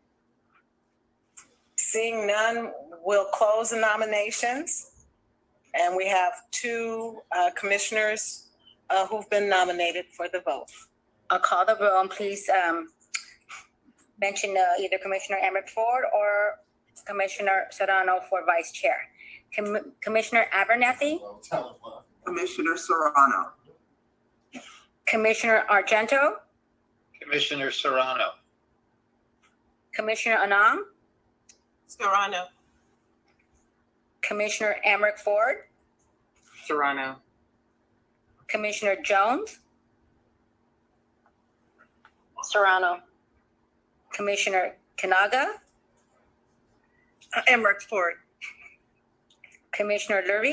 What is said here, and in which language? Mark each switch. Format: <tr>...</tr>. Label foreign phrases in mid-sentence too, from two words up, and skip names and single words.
<en>Seeing none, we'll close the nominations. And we have 2 commissioners who've been nominated for the vote. I'll call the roll and please mention either Commissioner Emeric-Ford or Commissioner Serrano for Vice Chair. Commissioner Abernethy? Commissioner Serrano. Commissioner Argento? Commissioner Serrano. Commissioner Annang? Serrano. Commissioner Emeric-Ford? Serrano. Commissioner Jones? Serrano. Commissioner Kinaga? Emeric-Ford. Commissioner Lurvey?</en>